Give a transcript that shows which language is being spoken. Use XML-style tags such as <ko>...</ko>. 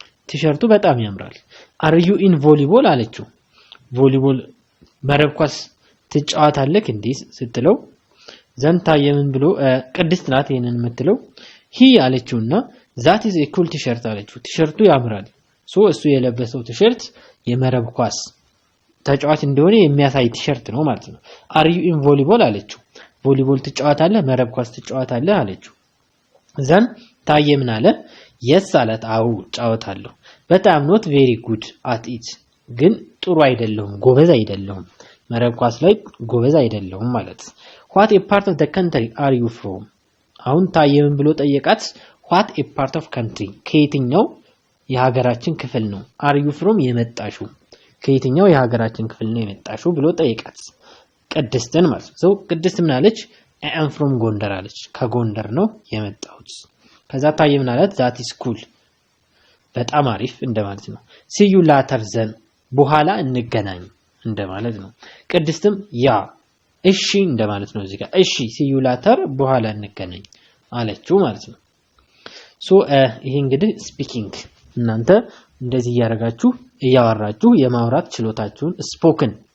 <am>ቲሸርቱ በጣም ያምራል።</am> <en>አር ዩ ኢን ቮሊቦል</en> <am>አለችው። ቮሊቦል መረብ ኳስ ትጫወታለህ እንዴ ስትለው ዘንታ የምን ብሎ ቅድስት ናት ይሄንን የምትለው ሂ አለችውና</am> <en>ዛት ኢዝ ኤ ኩል ቲሸርት</en> <am>አለችው። ቲሸርቱ ያምራል። ሶ እሱ የለበሰው ቲሸርት የመረብ ኳስ ተጫዋች እንደሆነ የሚያሳይ ቲሸርት ነው ማለት ነው። አር ዩ ኢን ቮሊቦል አለችው። ቮሊቦል ትጫወታለህ፣ መረብ ኳስ ትጫወታለህ አለችው። ዘን ታየ ምን አለ? የስ አላት። አዎ ጫወታለሁ። በጣም</am> <en>ኖት ቬሪ ጉድ አት ኢት</en> <am>ግን ጥሩ አይደለሁም፣ ጎበዝ አይደለሁም፣ መረብ ኳስ ላይ ጎበዝ አይደለሁም ማለት።</am> <en>what a part of the country are you from?</en> <am>አሁን ታየ ምን ብሎ ጠየቃት?</am> <en>what a part of country</en> <am>ከየትኛው የሀገራችን ክፍል ነው?</am> <en>are you from</en> <am>የመጣሽው ከየትኛው የሀገራችን ክፍል ነው የመጣሽው ብሎ ጠየቃት። ቅድስትን ማለት ነው። ቅድስት ምን አለች?</am> <en>I am from</en> <am>ጎንደር አለች። ከጎንደር ነው የመጣሁት። ከዛ ታየ ምን አላት?</am> <en>that is cool</en> <am>በጣም አሪፍ እንደማለት ነው።</am> <en>see you later then</en> <am>በኋላ እንገናኝ እንደማለት ነው። ቅድስትም ያ እሺ እንደማለት ነው። እዚህ ጋር እሺ</am> <en>see you later</en> <am>በኋላ እንገናኝ አለችው ማለት ነው። ሶ ይሄ እንግዲህ ስፒኪንግ እናንተ እንደዚህ እያደረጋችሁ እያወራችሁ የማውራት ችሎታችሁን ስፖክን</am>